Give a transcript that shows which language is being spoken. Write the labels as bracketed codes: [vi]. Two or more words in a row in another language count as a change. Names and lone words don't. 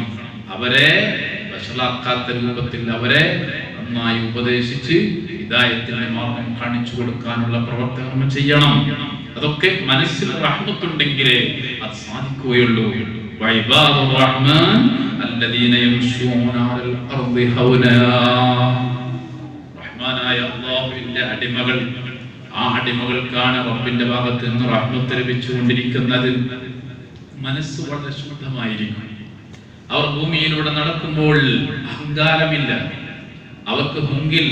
[ml] അവരെ വഷളാക്കാത്ത രൂപത്തിൽ അവരെ നന്നായി ഉപദേശിച്ച് ഹിദായത്തിന്റെ മാർഗം കാണിച്ചു കൊടുക്കാനുള്ള പ്രവർത്തനം ചെയ്യണം. അതൊക്കെ മനസ്സിൽ റഹ്മത്തുണ്ടെങ്കിലേ അത് സാധിക്കുകയുള്ളൂ. [ar] وعباد الرحمن الذين يمشون على الأرض هونا. [ml] റഹ്മാനായ അല്ലാഹുവിന്റെ അടിമകൾ, ആ അടിമകൾക്കാണ് റബ്ബിന്റെ ഭാഗത്ത് നിന്ന് റഹ്മത്ത് ലഭിച്ചുകൊണ്ടിരിക്കുന്നത്. മനസ്സ് വളരെ ശുദ്ധമായിരിക്കും. അവർ ഭൂമിയിലൂടെ നടക്കുമ്പോൾ അഹങ്കാരമില്ല, അവർക്ക് ഹുങ്കില്ല.